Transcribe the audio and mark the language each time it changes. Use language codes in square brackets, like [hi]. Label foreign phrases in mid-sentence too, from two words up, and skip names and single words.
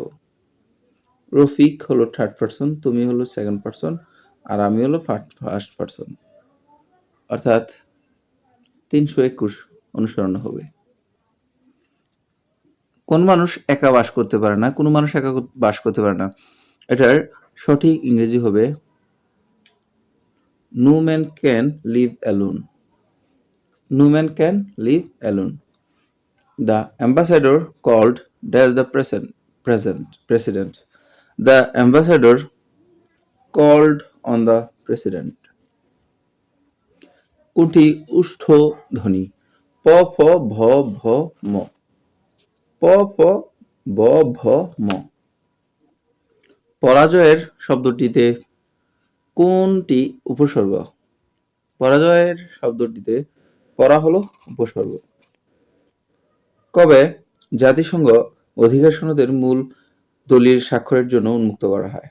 [bn] রফিক হলো [en] third person, [bn] তুমি হলো [en] second person, [bn] আর আমি হলো [en] first person. [bn] অর্থাৎ 321 অনুসরণ হবে। কোন মানুষ একা বাস করতে পারে না? কোনো মানুষ একা বাস করতে পারে না। এটার সঠিক ইংরেজি হবে [en] no man can live alone. No man can live alone. The ambassador called dash the president. The ambassador called on the president. [bn] কোনটি উষ্ঠ ধ্বনি? প ফ ভ ভ ম। প ফ ব ভ ম। পরাজয়ের শব্দটিতে কোনটি উপসর্গ? পরাজয়ের শব্দটিতে পরা হলো উপসর্গ। কবে জাতিসংঘ অধিকার সনদের মূল দলিল স্বাক্ষরের জন্য উন্মুক্ত করা হয়?